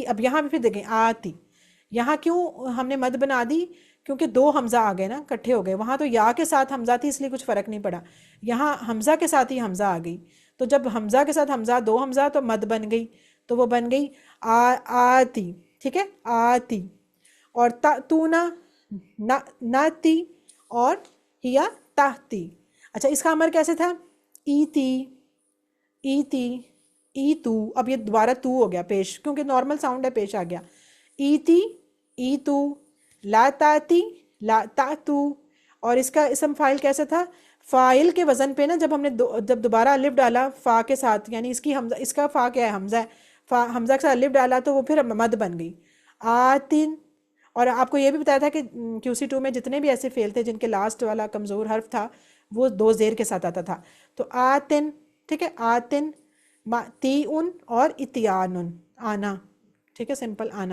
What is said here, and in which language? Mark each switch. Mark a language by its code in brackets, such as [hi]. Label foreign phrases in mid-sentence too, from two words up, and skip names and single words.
[ur] اب یہاں بھی پھر دیکھیں آتی، یہاں کیوں ہم نے مد بنا دی، کیونکہ دو حمزہ آ گئے نا، کٹھے ہو گئے، وہاں تو یا کے ساتھ حمزہ تھی اس لیے کچھ فرق نہیں پڑا، یہاں حمزہ کے ساتھ ہی حمزہ آ گئی، تو جب حمزہ کے ساتھ حمزہ، دو حمزہ تو مد بن گئی، تو وہ بن گئی آتی، ٹھیک ہے، آتی، اور [ar] تاتونا، ناتی، [ur] اور ہیا تاہتی۔ اچھا اس کا امر کیسے تھا، [ar] ایتی، ایتی، ایتو، [ur] اب یہ دوبارہ تو ہو گیا پیش، کیونکہ نارمل ساؤنڈ ہے پیش آ گیا، [ar] ایتی، ایتو، لا تاتی، لا تاتو، [ur] اور اس کا اسم فاعل کیسے تھا، فاعل کے وزن پہ نا، جب ہم نے جب دوبارہ الف ڈالا فا کے ساتھ، یعنی اس کی حمزہ، اس کا فا کیا ہے حمزہ ہے، فا حمزہ کے ساتھ الف ڈالا تو وہ پھر مد بن گئی، آتن۔ اور آپ کو یہ بھی بتایا تھا کہ QC2 میں جتنے بھی ایسے فعل تھے جن کے لاسٹ والا کمزور حرف تھا وہ دو زیر کے ساتھ آتا تھا، تو آتن، ٹھیک ہے، آتن، تیئن اور اتیانن، آنا، ٹھیک ہے، سمپل آنا۔